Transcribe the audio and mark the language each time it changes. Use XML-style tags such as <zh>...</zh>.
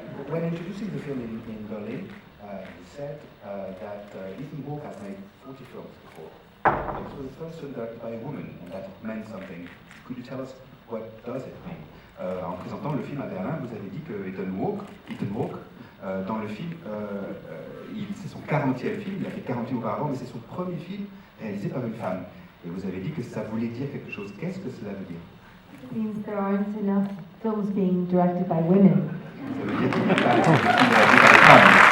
<en>When introducing the film in Berlin, he said that Ethan Hawke has made 40 films before. This was the first film directed by a woman, and that it meant something. Could you tell us what does it mean?</en> <fr>En présentant le film à Berlin, vous avez dit que Ethan Hawke, dans le film, c'est son 40e film, il a fait 40 films auparavant, mais c'est son premier film réalisé par une femme. Et vous avez dit que ça voulait dire quelque chose. Qu'est-ce que cela veut dire?</fr> <en>It means there aren't enough films being directed by women.</en> <fr>Ça veut dire qu'il n'y a pas de films réalisés par des femmes.</fr>